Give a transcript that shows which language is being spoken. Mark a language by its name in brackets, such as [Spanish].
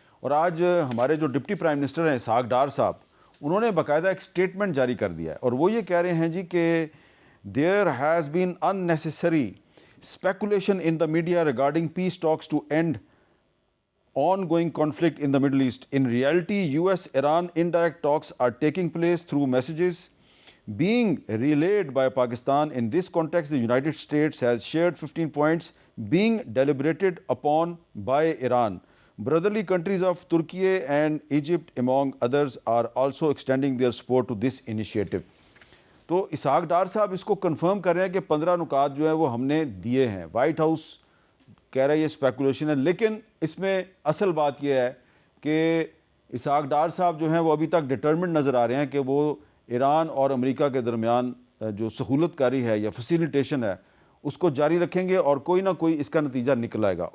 [Urdu] اور آج ہمارے جو ڈپٹی پرائم منسٹر ہیں اسحاق ڈار صاحب، انہوں نے باقاعدہ ایک سٹیٹمنٹ جاری کر دیا ہے اور وہ یہ کہہ رہے ہیں جی کہ [English] there has been unnecessary speculation in the media regarding peace talks to end ongoing conflict in the Middle East. In reality, US-Iran indirect talks are taking place through messages being relayed by Pakistan. In this context, the United States has shared 15 points being deliberated upon by Iran. Brotherly countries of Turkey and Egypt, among others, are also extending their support to this initiative. [Urdu] تو اسحاق ڈار صاحب اس کو confirm کر رہے ہیں کہ 15 نکات جو ہیں وہ ہم نے دیے ہیں. وائٹ ہاؤس کہہ رہا ہے یہ اسپیکولیشن ہے، لیکن اس میں اصل بات یہ ہے کہ اسحاق ڈار صاحب جو ہیں وہ ابھی تک ڈٹرمنٹ نظر آ رہے ہیں کہ وہ ایران اور امریکہ کے درمیان جو سہولت کاری ہے یا فیسیلیٹیشن ہے اس کو جاری رکھیں گے اور کوئی نہ کوئی اس کا نتیجہ نکل آئے گا.